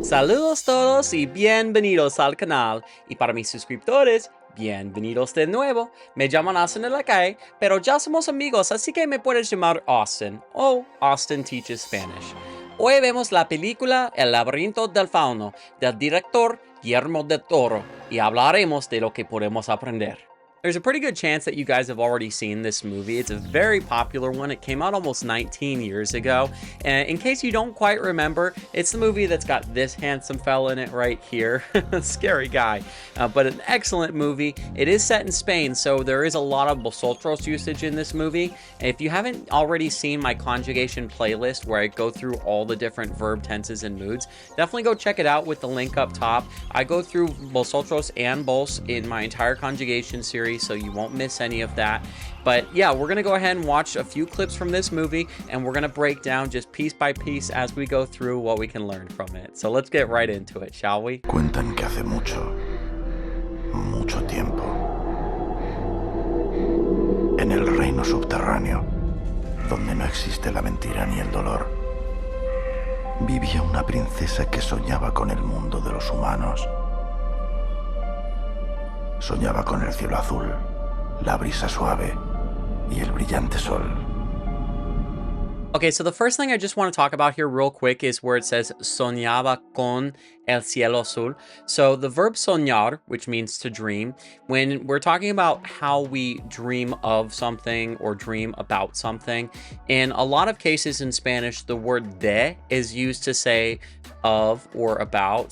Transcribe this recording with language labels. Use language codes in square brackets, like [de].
[es] Saludos todos y bienvenidos al canal. Y para mis suscriptores, bienvenidos de nuevo. Me llaman Austin en la calle, pero ya somos amigos, así que me puedes llamar Austin o Austin Teaches Spanish. Hoy vemos la película El Laberinto del Fauno del director Guillermo del Toro y hablaremos de lo que podemos aprender. [en] There's a pretty good chance that you guys have already seen this movie. It's a very popular one. It came out almost 19 years ago. And in case you don't quite remember, it's the movie that's got this handsome fella in it right here. Scary guy. But an excellent movie. It is set in Spain, so there is a lot of Vosotros usage in this movie. If you haven't already seen my conjugation playlist where I go through all the different verb tenses and moods, definitely go check it out with the link up top. I go through Vosotros and Vos in my entire conjugation series, so you won't miss any of that. But yeah, we're gonna go ahead and watch a few clips from this movie, and we're gonna break down just piece by piece as we go through what we can learn from it. So let's get right into it, shall we? [es] Cuentan que hace mucho, mucho tiempo, en el reino subterráneo, donde no existe la mentira ni el dolor, vivía una princesa que soñaba con el mundo de los humanos. Soñaba con el cielo azul, la brisa suave y el brillante sol. [en] Okay, so the first thing I just want to talk about here real quick is where it says [es] soñaba con el cielo azul. [en] So the verb soñar, which means to dream, when we're talking about how we dream of something or dream about something, in a lot of cases in Spanish, the word de is used to say of or about.